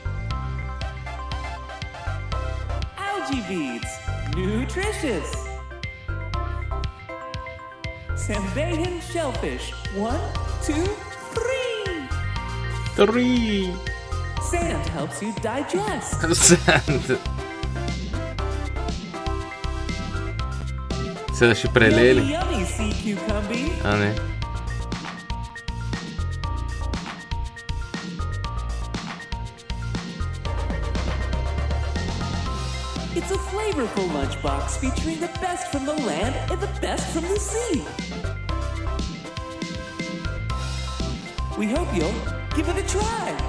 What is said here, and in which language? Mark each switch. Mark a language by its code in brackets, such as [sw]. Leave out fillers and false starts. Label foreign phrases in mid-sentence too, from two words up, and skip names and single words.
[en] Algae beads. Nutritious. Sambayan shellfish. 1, 2, 3. 3. Sand helps you digest. Sand. [bg] Сега ще прелели. [en] Yummy sea cucumber. [bg] А, не. [en] It's a flavorful lunchbox featuring the best from the land and the best from the sea. We hope you'll give it a try.